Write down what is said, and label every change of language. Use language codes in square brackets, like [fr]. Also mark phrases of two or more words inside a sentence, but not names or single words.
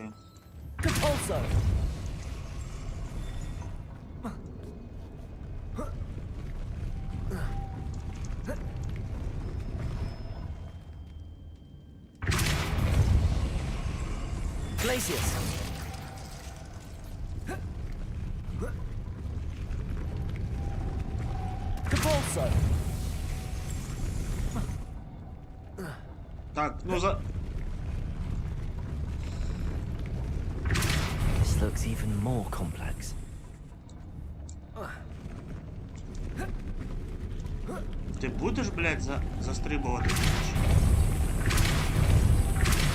[uk] Depulso. Glacius. Depulso. Так, ну за... [en] This looks even more complex. [uk] Ти будеш, блядь, застрибувати?